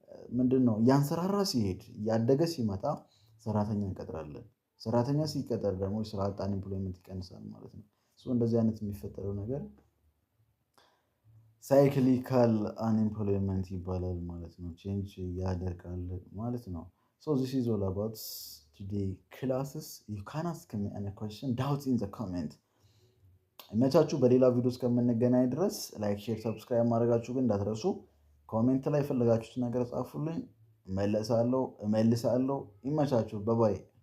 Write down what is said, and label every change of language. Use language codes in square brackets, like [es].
[am] ምንድነው እያንሰራራ ሲሄድ እያደገ ሲመጣ ሰራተኛ እንቀጥራለን። ሰራተኛ ሲቀጠር ደግሞ የስራ አጥ አንኤምፕሎይመንት ይቀንሳል ማለት ነው። እንደዚህ አይነት የሚፈጠረው ነገር ሳይክሊካል አንኤምፕሎይመንት ይባላል ማለት ነው። ቼንጅ ያደርጋል ማለት ነው። [en] this is all about today classes. You can ask me any question, doubts in the comment. [am] መቻችሁ በሌላ ቪዲዮ እስከምንገናኝ ድረስ ላይክ፣ ሼር፣ ሰብስክራይብ ማድረጋችሁ ግን እንዳትረሱ። ኮሜንት ላይ የፈለጋችሁት ነገር ጻፉልኝ፣ እመልሳለሁ። ይመቻችሁ። ባይ